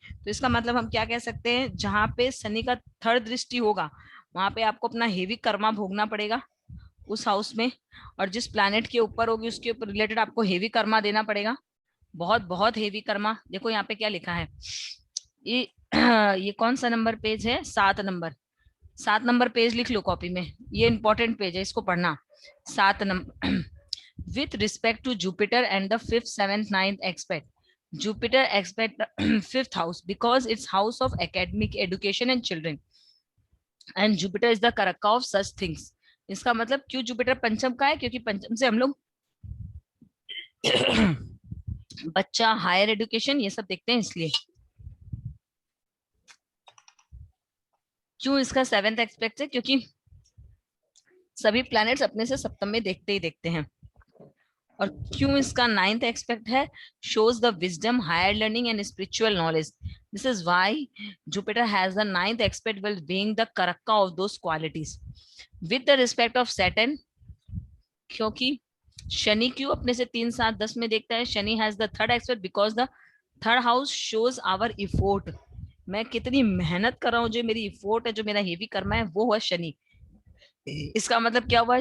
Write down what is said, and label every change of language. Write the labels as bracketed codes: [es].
[hi] तो इसका मतलब हम क्या कह सकते हैं, जहां पे शनि का 3rd दृष्टि होगा वहां पे आपको अपना हेवी कर्मा भोगना पड़ेगा उस हाउस में, और जिस प्लैनेट के ऊपर होगी उसके ऊपर रिलेटेड आपको हेवी कर्मा देना पड़ेगा, बहुत बहुत हेवी कर्मा। देखो यहाँ पे क्या लिखा है, ये ये कौन सा नंबर पेज है, 7 नंबर। 7 नंबर पेज लिख लो कॉपी में, ये इंपॉर्टेंट पेज है, इसको पढ़ना। [en] 7 number with respect to Jupiter and the 5th, 7th, 9th aspect. Jupiter aspect 5th house because it's house of academic education and children. And Jupiter is the karaka of such things. [hi] इसका मतलब क्यों Jupiter पंचम का है? क्योंकि पंचम से हम लोग बच्चा, हायर एजुकेशन, ये सब देखते हैं, इसलिए। क्यों इसका 7th एस्पेक्ट है? क्योंकि सभी प्लैनेट्स अपने से सप्तम में देखते ही देखते हैं। और क्यों इसका 9th एस्पेक्ट है? [en] Shows the wisdom, higher learning and spiritual knowledge. This is why Jupiter has the 9th aspect while being the karaka of those qualities. With the respect of Saturn, [hi] क्योंकि शनि क्यों अपने से 3, 7, 10 में देखता है? [en] Shani has the 3rd aspect because the 3rd house shows our effort. [hi] मैं कितनी मेहनत कर रहा हूँ, जो मेरी इफोर्ट है, जो मेरा हेवी कर्म है, वो हुआ शनि। इसका मतलब क्या हुआ?